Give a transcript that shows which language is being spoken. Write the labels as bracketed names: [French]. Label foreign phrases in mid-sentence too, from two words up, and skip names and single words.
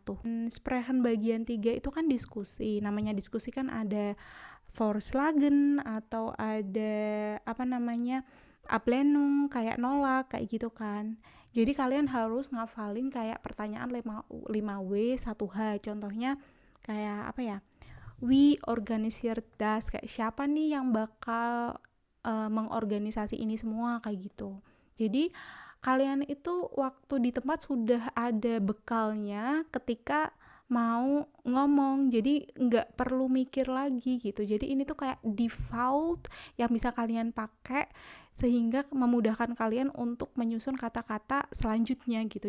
[Indonesian] Sprechen bagian 3 itu kan diskusi. Namanya diskusi kan ada Vorschlagen atau ada Ablehnung, kayak nolak, kayak gitu kan. Jadi kalian harus ngafalin kayak pertanyaan 5W 1H. Contohnya kayak [German] Wie organisiert das, [Indonesian] kayak siapa nih yang bakal mengorganisasi ini semua, kayak gitu. Jadi kalian itu waktu di tempat sudah ada bekalnya ketika mau ngomong, jadi nggak perlu mikir lagi gitu. Jadi ini tuh kayak default yang bisa kalian pakai sehingga memudahkan kalian untuk menyusun kata-kata selanjutnya gitu.